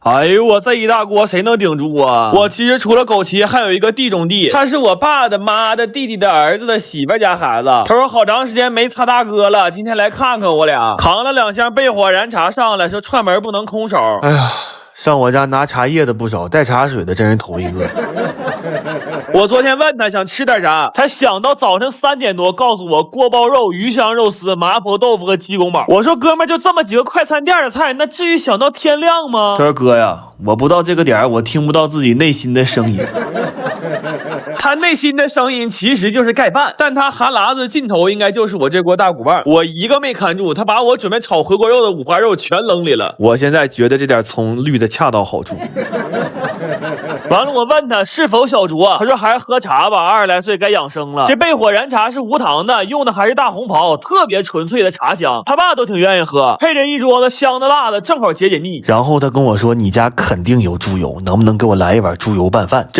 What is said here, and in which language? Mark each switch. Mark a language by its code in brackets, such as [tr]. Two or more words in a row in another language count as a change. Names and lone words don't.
[zh] 哎呦我这一大鍋誰能頂住啊？我其實除了枸杞還有一個地中地，他是我爸的媽的弟弟的兒子的媳婦家孩子。他說好長時間沒擦大哥了，今天來看看我倆。扛了2箱焙火燃茶上來，說串門不能空手。哎呀，上我家拿茶葉的不少，帶茶水的真是頭一個。我昨天問他想吃點啥，他想到早晨3 點多告訴我鍋包肉、魚香肉絲、麻婆豆腐和雞公煲。我說哥們就這麼幾個快餐店的菜，那至於想到天亮嗎？他說哥呀，我不到這個點我聽不到自己內心的聲音。他內心的聲音其實就是蓋飯，但他哈喇子盡頭應該就是我這鍋大骨棒。我一個沒看住，他把我準備炒回鍋肉的五花肉全扔裡了。我現在覺得這點蔥綠的恰到好處。完了，我問他是否小酌啊？他說還是喝茶吧，20來歲該養生了。這焙火燃茶是無糖的，用的還是大紅袍，特別純粹的茶香，他爸都挺願意喝，配着一桌子香的辣的，正好解解膩。然後他跟我說你家肯定有豬油，能不能給我來一碗豬油拌飯？